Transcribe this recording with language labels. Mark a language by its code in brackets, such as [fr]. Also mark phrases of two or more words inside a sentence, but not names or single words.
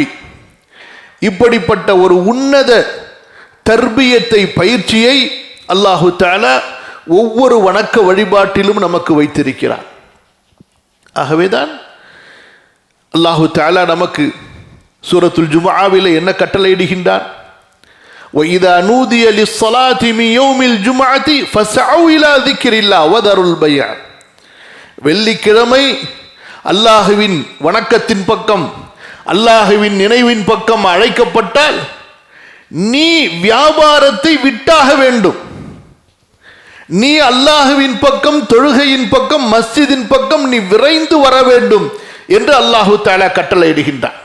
[ta] இப்படிப்பட்ட ஒரு உன்னத தர்பியத்தை, பயிற்சியை [ar] الله تعالى [ta] ஒவ்வொரு வணக்க வழிபாட்டிலும் நமக்கு வைத்திருக்கிறார். ஆகவேதான் [ar] الله تعالى [ta] நமக்கு சூரத்துல் ஜும்ஆவிலே என்ன கட்டளையிடுகின்றான்? [ar] وَإِذَا نُودِيَ لِلصَّلَاةِ مِنْ يَوْمِ الْجُمْعَةِ فَاسْعَوْا إِلَى ذِكْرِ اللَّهِ وَذَرُوا الْبَيْعَ. [ta] வெள்ளிக்கிழமை அல்லாஹுவின் வணக்கத்தின் பக்கம், அல்லாஹுவின் நினைவின் பக்கம் அழைக்கப்பட்டால் நீ வியாபாரத்தை விட்டாக வேண்டும். நீ அல்லாஹுவின் பக்கம், தொழுகையின் பக்கம், மஸ்ஜிதின் பக்கம் நீ விரைந்து வர வேண்டும் என்று [ar] الله تعالى [ta] கட்டளையிடுகின்றான்.